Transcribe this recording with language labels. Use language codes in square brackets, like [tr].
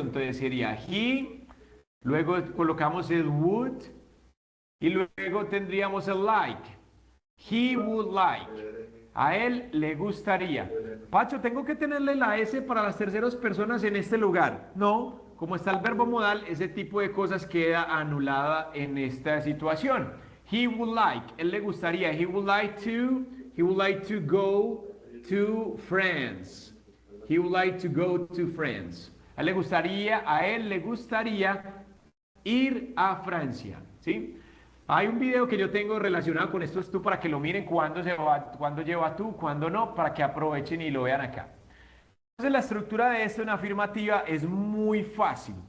[es] Entonces sería he, luego colocamos el would y luego tendríamos el like. [en] He would like. [es] A él le gustaría. Pacho, ¿tengo que tenerle la S para las terceras personas en este lugar? No, como está el verbo modal, ese tipo de cosas queda anulada en esta situación. [en] He would like. [es] Él le gustaría. [en] He would like to go to France. He would like to go to France. [es] A él le gustaría ir a Francia, ¿sí? Hay un video que yo tengo relacionado con esto tú para que lo miren cuándo lleva tú, cuándo no, para que aprovechen y lo vean acá. Entonces la estructura de esto en afirmativa es muy fácil.